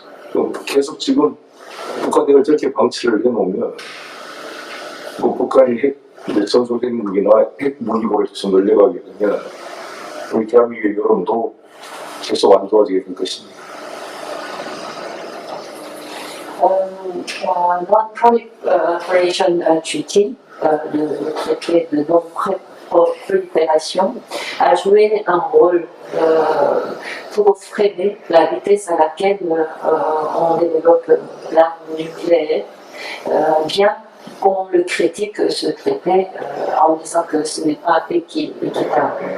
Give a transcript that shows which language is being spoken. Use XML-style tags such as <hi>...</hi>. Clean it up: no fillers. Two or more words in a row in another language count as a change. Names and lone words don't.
<ko>계속 지금 북한을 저렇게 방치를 해놓으면 뭐 북한이 전속 핵무기나 핵무기고를 계속 늘려가게 되면 우리 대한민국의 여론도 계속 안 좋아지게 될 것입니다.</ko> <en>Non-proliferation treaty,</en> <fr>le traité de non-prolifération, a joué un rôle pour freiner la vitesse à laquelle on développe l'arme nucléaire, bien qu'on le critique ce traité en disant que ce n'est pas équitable.</fr>